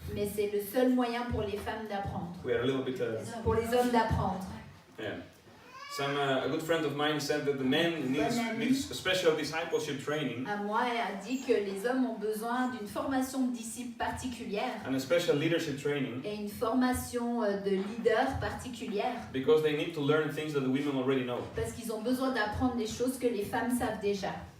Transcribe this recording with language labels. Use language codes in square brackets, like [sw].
[fr] Mais c'est le seul moyen pour les femmes d'apprendre. [en] We are a little bit... [fr] Pour les hommes d'apprendre. yeah. [en] A good friend of mine said that the men needs special discipleship training [fr] À moi, elle a dit que les hommes ont besoin d'une formation de disciples particulière [en] and a special leadership training [fr] et une formation de leader particulière [en] because they need to learn things that the women already know. [fr] parce qu'ils ont besoin d'apprendre des choses que les femmes savent déjà.